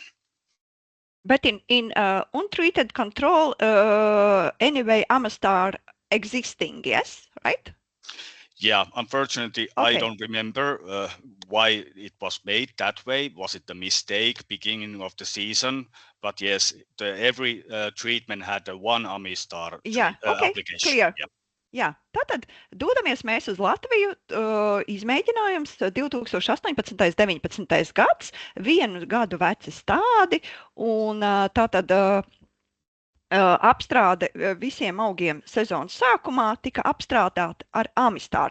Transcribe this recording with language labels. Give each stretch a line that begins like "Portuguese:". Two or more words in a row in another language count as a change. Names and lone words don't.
English: But in untreated control, anyway, Amistar existing, yes, right? Yeah, unfortunately, Okay. I don't remember why it was made that way. Was it a mistake beginning of the season? But yes, every treatment had a one Amistar
Latvian: Jā, okay,
English: application. clear. Yeah.
Latvian: Jā, tātad dodamies mēs uz Latviju. Izmēģinājums 2018. 19. gads, 1 gadu veci stádi, un tātad apstrāde visiem augiem sezonas sākumā tika apstrādāta ar Amistāru.